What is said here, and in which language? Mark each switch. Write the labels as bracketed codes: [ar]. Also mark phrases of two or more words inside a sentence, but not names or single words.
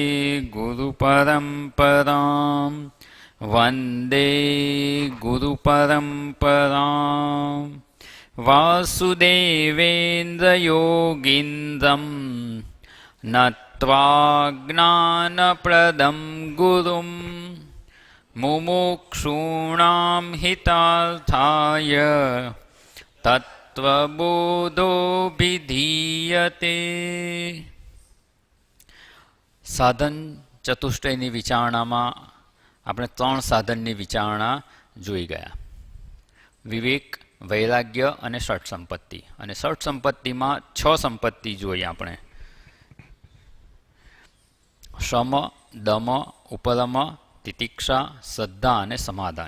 [sa] गुरुपरम्परां वन्दे गुरुपरम्परां वासुदेवेन्द्रयोगीन्द्रं नत्वा ज्ञानप्रदं गुरुं मुमुक्षूणां हितार्थाय तत्त्वबोधोऽभिधीयते। [gu] સાધન ચતુષ્ટયની વિચારણામાં આપણે 3 સાધનની વિચારણા જોઈ ગયા: વિવેક, વૈરાગ્ય અને ષટ સંપત્તિ. અને ષટ સંપત્તિમાં 6 સંપત્તિ જોઈ આપણે: શમ, દમ, ઉપરમ, તિતિક્ષા, શ્રદ્ધા અને સમાધાન.